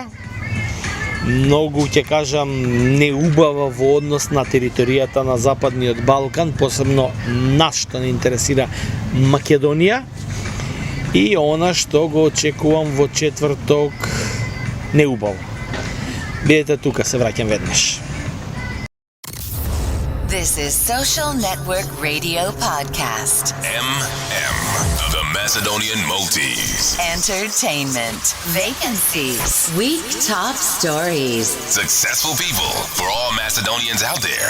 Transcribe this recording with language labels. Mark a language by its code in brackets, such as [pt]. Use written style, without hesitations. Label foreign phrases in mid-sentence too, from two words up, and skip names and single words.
[mk] Многу, ќе кажам, неубава во однос на територијата на Западниот Балкан, посебно нас што не интересира Македонија. И она што го очекувам во четврток неубаво. Бидете тука, се враќам веднаш. [en] This is Social Network Radio Podcast. The Macedonian Multis. Entertainment. Vacancies. Week top stories. Successful people for all Macedonians out there.